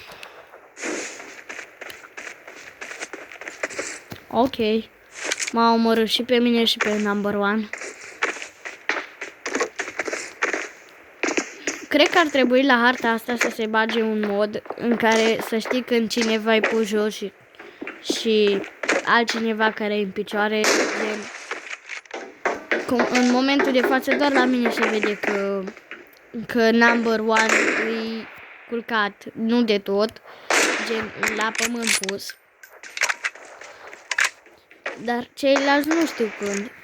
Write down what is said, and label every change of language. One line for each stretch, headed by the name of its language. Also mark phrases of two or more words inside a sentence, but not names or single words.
Romanian: Ok. M-a omorât și pe mine și pe number one. Cred că ar trebui la harta asta să se bage un mod în care să știi când cineva e pus jos și altcineva care e în picioare. În momentul de față doar la mine se vede că number one e culcat, nu de tot, gen la pământ pus. Dar ceilalți nu știu când.